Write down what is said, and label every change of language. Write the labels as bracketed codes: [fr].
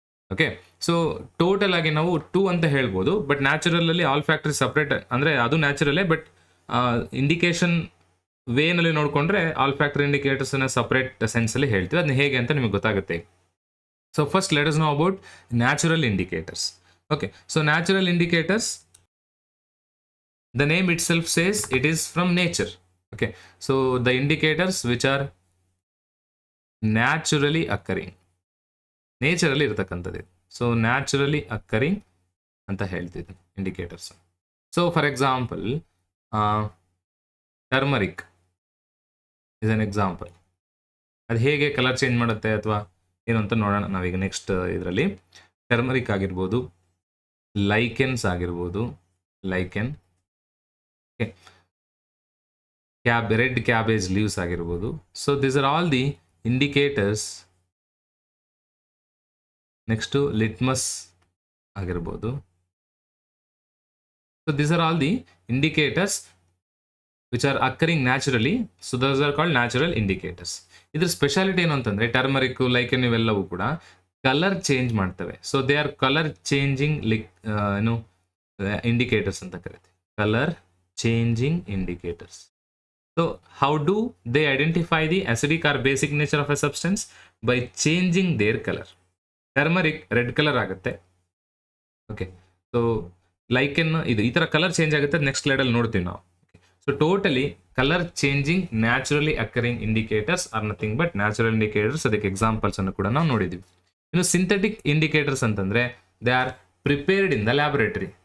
[kn] Okay, so total ಆಗಿ ನಾವು 2 ಅಂತ ಹೇಳ್ಬೋದು. ಬಟ್ ನ್ಯಾಚುರಲ್ ಅಲ್ಲಿ ಆಲ್ಫ್ಯಾಕ್ಟರ್ ಸಪ್ರೇಟ್, ಅಂದರೆ ಅದು ನ್ಯಾಚುರಲ್ಲೇ. ಬಟ್ ಇಂಡಿಕೇಶನ್ ವೇನಲ್ಲಿ ನೋಡಿಕೊಂಡ್ರೆ ಆಲ್ಫ್ಯಾಕ್ಟರ್ ಇಂಡಿಕೇಟರ್ಸನ್ನ ಸಪ್ರೇಟ್ ಸೆನ್ಸಲ್ಲಿ ಹೇಳ್ತೀವಿ. ಅದನ್ನ ಹೇಗೆ ಅಂತ ನಿಮಗೆ ಗೊತ್ತಾಗುತ್ತೆ. [en] So first let us know about natural indicators. Okay, so natural indicators, the name itself says it is from nature. Okay, so the indicators which are naturally occurring, [kn] ನೇಚರಲ್ಲಿ ಇರತಕ್ಕಂಥದ್ದು. So naturally ಅಕ್ಕರಿಂಗ್ ಅಂತ ಹೇಳ್ತಿದ್ದೆ indicators. So for example [en] Turmeric is an example. [kn] ಅದು ಹೇಗೆ colour change ಮಾಡುತ್ತೆ ಅಥವಾ ಏನು ಅಂತ ನೋಡೋಣ ನಾವೀಗ ನೆಕ್ಸ್ಟ್ ಇದರಲ್ಲಿ. ಟರ್ಮರಿಕ್ ಆಗಿರ್ಬೋದು, ಲೈಕೆನ್ಸ್ ಆಗಿರ್ಬೋದು, ಲೈಕೆನ್, ರೆಡ್ ಕ್ಯಾಬೇಜ್ ಲೀವ್ಸ್ ಆಗಿರ್ಬೋದು. [en] So this are all the indicators. [kn] Next litmus ಆಗಿರ್ಬೋದು. [en] So this are all the indicators which are occurring naturally. So those are called natural indicators. [kn] ಇದ್ರ ಸ್ಪೆಷಾಲಿಟಿ ಏನು ಅಂತಂದ್ರೆ turmeric, ಲೈಕೆನ್ ಇವೆಲ್ಲವೂ ಕೂಡ colour change ಮಾಡ್ತವೆ. So they are colour changing ಏನು indicators ಅಂತ ಕರಿತೀವಿ, colour changing indicators. [en] So how do they identify the acidic or basic nature of a substance? By changing their color. Turmeric red color [kn] ಆಗುತ್ತೆ. Okay, so ಲೈಕೆನ್ ಇದು ಈ ಥರ colour change ಆಗುತ್ತೆ. Next ಸ್ಲೈಡಲ್ಲಿ ನೋಡ್ತೀವಿ ನಾವು. [en] So totally colour changing naturally occurring indicators are nothing but natural indicators. [kn] ಅದಕ್ಕೆ examples ಅನ್ನು ಕೂಡ ನಾವು ನೋಡಿದ್ದೀವಿ. ಇನ್ನು ಸಿಂಥೆಟಿಕ್ ಇಂಡಿಕೇಟರ್ಸ್ ಅಂತಂದ್ರೆ [en] They are prepared in the laboratory.